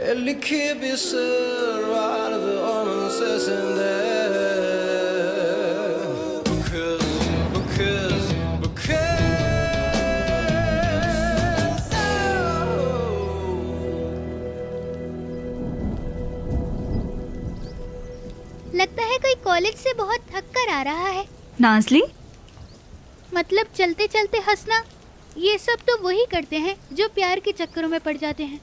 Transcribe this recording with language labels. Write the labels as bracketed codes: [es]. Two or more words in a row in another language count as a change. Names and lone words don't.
[tr] Beni ki bir sır vardı onun sesinde. Bu kız, bu kız, bu kız. [hi] लगता है कोई कॉलेज से बहुत थक कर आ रहा है। नाजली, मतलब चलते चलते हंसना, ये सब तो वही करते हैं जो प्यार के चक्करों में पड़ जाते हैं।